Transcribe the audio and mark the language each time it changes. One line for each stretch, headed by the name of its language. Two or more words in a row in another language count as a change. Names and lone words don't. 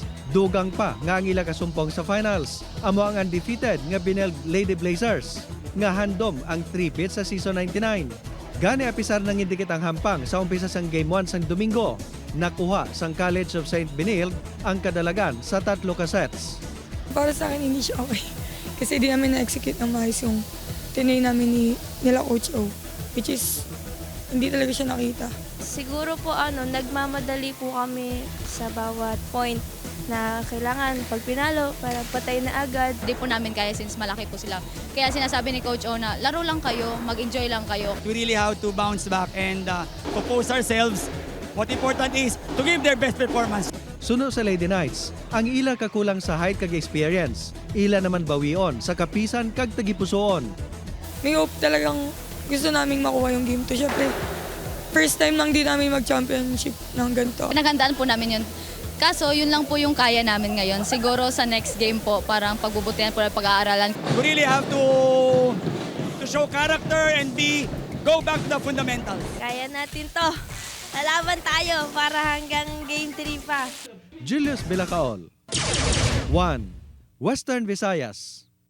Hiligaynon: Dugang pa nga ang ila kasumpong sa finals, amo ang undefeated nga Binel Lady Blazers, nga handom ang 3-peat sa Season 99. Gani apisar nang indikit ang hampang sa umpisa sang Game 1 sang Domingo, nakuha sang College of St. Benilde ang kadalagan sa 3 ka sets.
Filipino: Para sa akin, hindi siya okay. Kasi di namin na-execute ng maayos yung tinay namin nila Coach O. Which is, hindi talaga siya nakita. Siguro po nagmamadali po kami sa bawat point na kailangan pag pinalo para patay na agad. Hindi po namin kaya since malaki po sila. Kaya sinasabi ni Coach O na laro lang kayo, mag-enjoy lang kayo.
English: We really have to bounce back and compose ourselves. What important is to give their best performance.
Hiligaynon: Suno sa Lady Knights, ang ila kakulang sa height kag experience, ila naman bawion sa kapisan kag tagipusoon.
Filipino: May hope talagang gusto naming makuha yung Game 2. Siyempre,
English: first time
Filipino: lang din namin mag-championship ng ganito. Pinaghandaan po namin yun. Kaso yun lang po yung kaya namin ngayon. Siguro sa
English: next game
Filipino: po, parang pagbubutihan po ng pag-aaralan.
English: We really have to show character and go back to the fundamentals.
Filipino: Kaya natin to. Lalaban tayo para hanggang Game 3 pa. Julius Bilacaol. 1. Western Visayas.